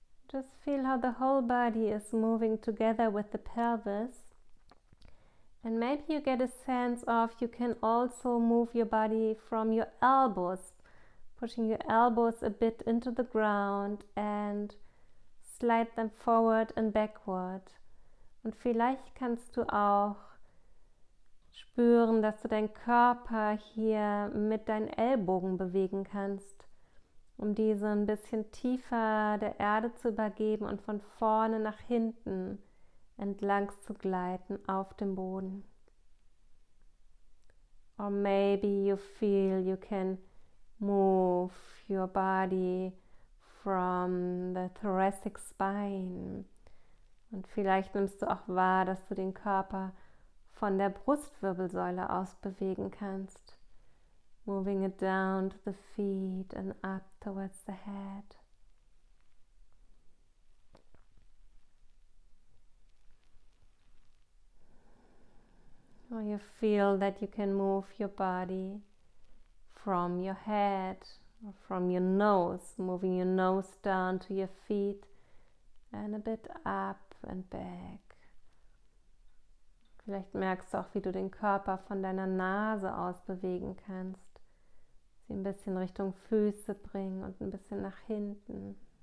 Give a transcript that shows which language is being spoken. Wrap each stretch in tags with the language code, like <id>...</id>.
<en>Just feel how the whole body is moving together with the pelvis. And maybe you get a sense of you can also move your body from your elbows, pushing your elbows a bit into the ground and slide them forward and backward.</en> <de>Und vielleicht kannst du auch spüren, dass du deinen Körper hier mit deinen Ellbogen bewegen kannst, um diese ein bisschen tiefer der Erde zu übergeben und von vorne nach hinten entlang zu gleiten auf dem Boden.</de> <en>Or maybe you feel you can move your body from the thoracic spine.</en> <de>Und vielleicht nimmst du auch wahr, dass du den Körper von der Brustwirbelsäule aus bewegen kannst.</de> <en>Moving it down to the feet and up towards the head. Or you feel that you can move your body from your head or from your nose, moving your nose down to your feet and a bit up and back.</en> <de>Vielleicht merkst du auch, wie du den Körper von deiner Nase aus bewegen kannst. Sie ein bisschen Richtung Füße bringen und ein bisschen nach hinten.</de>